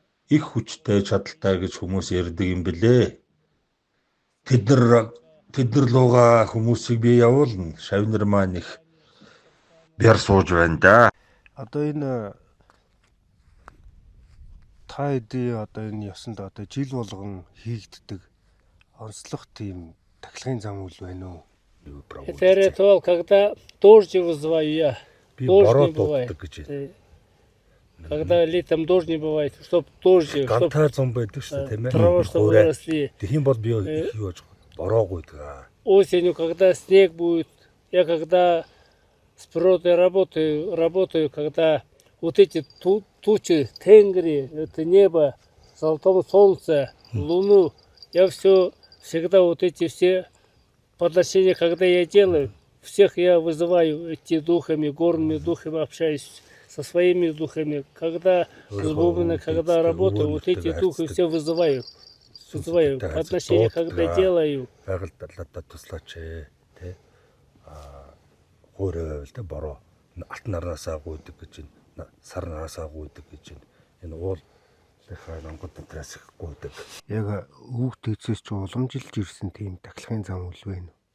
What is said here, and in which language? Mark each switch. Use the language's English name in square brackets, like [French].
[Mongolian] Их хүчтэй чадaltaй гэж хүмүүс ярьдаг юм блэ. Тэд нар луга хүмүүсийг би явуулна. Шав нар маань их бяр сууж байна да. Одоо энэ та хэдий одоо энэ ёсонд одоо жил болгон хийгддэг онцлог тийм тахилгын зам үйл байна уу? [Russian] Это ритуал, когда дождь вызываю я. [Mongolian] Би [Russian] Дождь [Mongolian] бороо [Russian] не бывает. [Mongolian] дууддаг гэж байна. [Russian] Когда летом дождь не бывает, чтоб дождь, чтоб [Mongolian] Гантай зам байдаг шүү дээ, тийм ээ. [Russian] трава, что выросли. [Mongolian] Тэгхийн бол би их юу яаж бороо гуйдаг. [Russian] Осенью, когда снег будет, я когда с природой работаю, когда вот эти тучи, тенгри, это небо, золотое солнце, луну, я всегда вот эти все подношения, когда я делаю, всех я вызываю эти духами, горными духами общаюсь со своими духами. Когда с бубнами, когда работаю, вот эти духи все вызываю. Подношения, когда делаю. [Mongolian] Байгальдалаа туслаач тий. Өөрөө л дээ бороо алт нараасаа гуйдаг гэж байна. Сар нараасаа гуйдаг гэж байна. Энэ уул дахиад онгод дотроос их гуйдаг. Яг хүүхдээсээс ч уламжилж ирсэн тийм тахилгын зам үйл байна.